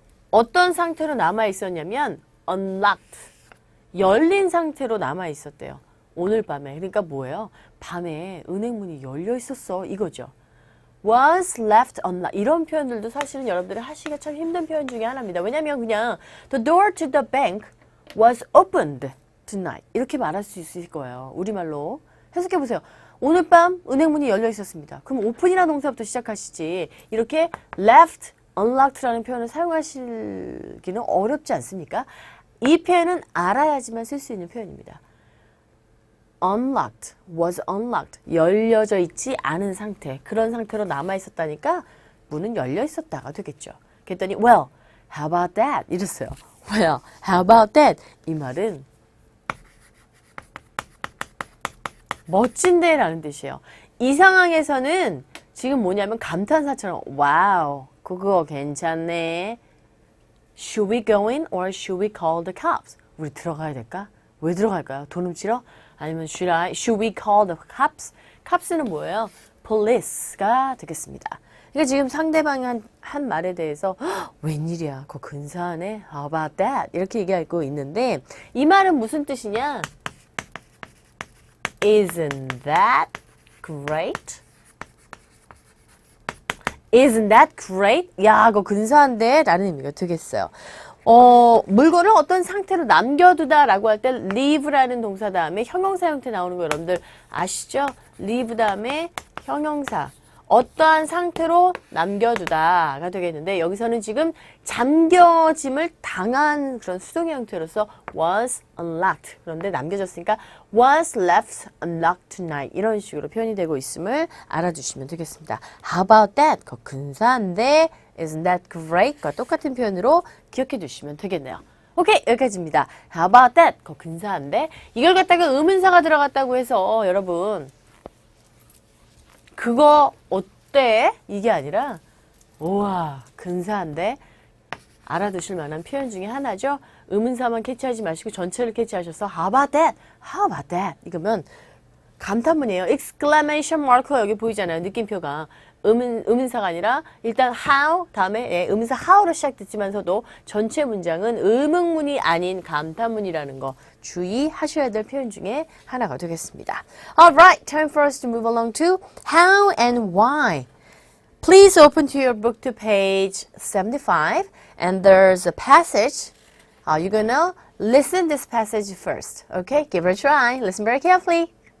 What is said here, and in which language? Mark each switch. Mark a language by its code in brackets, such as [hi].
[ko] 어떤 상태로 남아 있었냐면 unlocked. 열린 상태로 남아 있었대요. 오늘 밤에. 그러니까 뭐예요? 밤에 은행 문이 열려 있었어. 이거죠. [en] was left unlocked. [ko] 이런 표현들도 사실은 여러분들이 하시기가 참 힘든 표현 중에 하나입니다. 왜냐면 그냥 [en] the door to the bank was opened tonight. [ko] 이렇게 말할 수 있을 거예요. 우리말로. 해석해 보세요. 오늘 밤 은행 문이 열려 있었습니다. 그럼 오픈이라는 동사부터 시작하시지. 이렇게 left unlocked라는 표현을 사용하시기는 어렵지 않습니까? 이 표현은 알아야지만 쓸 수 있는 표현입니다. [en] unlocked, was unlocked. [ko] 열려져 있지 않은 상태. 그런 상태로 남아있었다니까 문은 열려 있었다가 되겠죠. 그랬더니 [en] well, how about that? [ko] 이랬어요. [en] well, how about that? [ko] 이 말은 멋진데 라는 뜻이에요. 이 상황에서는 지금 뭐냐면 감탄사처럼 와우, 그거 괜찮네. [en] Should we go in or should we call the cops? [ko] 우리 들어가야 될까? 왜 들어갈까요? 돈 훔치러? 아니면 [en] should we call the cops? [ko] caps는 뭐예요? police가 되겠습니다. 그러니까 지금 상대방이 한 말에 대해서 웬일이야, 그거 근사하네. [en] How about that? [ko] 이렇게 얘기하고 있는데 이 말은 무슨 뜻이냐? [en] Isn't that great? Isn't that great? [ko] 야, 그거 근사한데? 라는 의미가 되겠어요. 물건을 어떤 상태로 남겨두다 라고 할 때 leave라는 동사 다음에 형용사 형태 나오는 거 여러분들 아시죠? leave 다음에 형용사. 어떠한 상태로 남겨두다가 되겠는데 여기서는 지금 잠겨짐을 당한 그런 수동의 형태로서 was unlocked. 그런데 남겨졌으니까 [en] was left unlocked tonight. [ko] 이런 식으로 표현이 되고 있음을 알아주시면 되겠습니다. [en] How about that? [ko] 그거 근사한데 [en] Isn't that great? [ko] 과 똑같은 표현으로 기억해 두시면 되겠네요. 오케이, 여기까지입니다. [en] How about that? [ko] 그거 근사한데 이걸 갖다가 의문사가 들어갔다고 해서 여러분 그거 어때? 이게 아니라 우와 근사한데 알아두실 만한 표현 중에 하나죠. 의문사만 캐치하지 마시고 전체를 캐치하셔서 [en] How about that? How about that? [ko] 이거면 감탄문이에요. exclamation mark 여기 보이잖아요. 느낌표가. 의문사가 아니라 일단 how 다음에 의문사 how로 시작됐지만서도 전체 문장은 의문문이 아닌 감탄문이라는 거 주의하셔야 될 표현 중에 하나가 되겠습니다. [en] Alright, time for us to move along to how and why. Please open to your book to page 75 and there's a passage. You're gonna listen this passage first. Okay, give it a try. Listen very carefully.